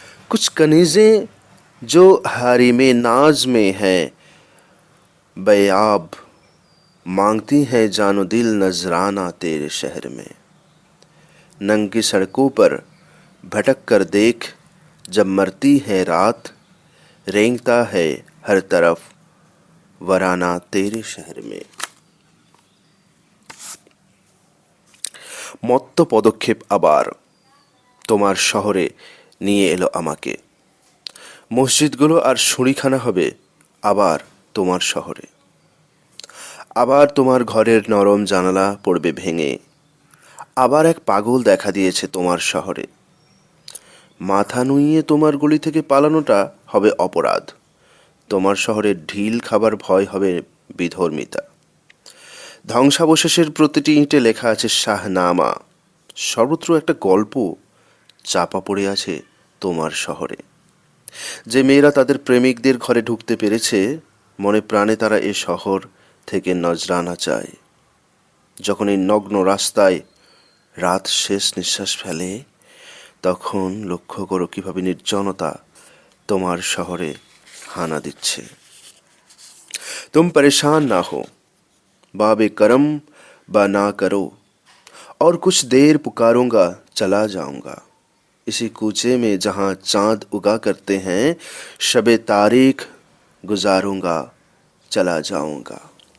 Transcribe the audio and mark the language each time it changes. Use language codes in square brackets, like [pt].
[hi] कुछ कनीज़ें जो हारिमे नाज में हैं बेयाब, मांगती हैं जानो दिल नजराना तेरे शहर में। नंगी सड़कों पर भटक कर देख, जब मरती है रात, रेंगता है हर तरफ वराना तेरे शहर में। [bn] মত্ত পদক্ষেপ আবার তোমার শহরে নিয়ে এলো আমাকে। মসজিদগুলো আর শুঁড়িখানা হবে আবার তোমার শহরে। আবার তোমার ঘরের নরম জানালা পড়বে ভেঙে, আবার এক পাগল দেখা দিয়েছে তোমার শহরে। মাথা নুইয়ে তোমার গলি থেকে পালানোটা হবে অপরাধ, তোমার শহরে ঢিল খাবার ভয় হবে বিধর্মিতা। ধ্বংসাবশেষের প্রতিটি ইঁটে লেখা আছে শাহনামা, সর্বত্র একটা গল্প চাপা পড়ে আছে তোমার শহরে। যে মেয়েরা তাদের প্রেমিকদের ঘরে ঢুকতে পেরেছে, মনে প্রাণে তারা এ শহর থেকে নজরানা চায়। যখন এই নগ্ন রাস্তায় রাত শেষ নিঃশ্বাস ফেলে, তখন লক্ষ্য করো কিভাবে নির্জনতা তোমার শহরে হানা দিচ্ছে। [hi] तुम परेशान ना हो, बाबे करम बा ना करो, और कुछ देर पुकारूंगा चला जाऊंगा। इसी कूचे में जहाँ चांद उगा करते हैं, शबे तारीख गुजारूंगा चला जाऊंगा।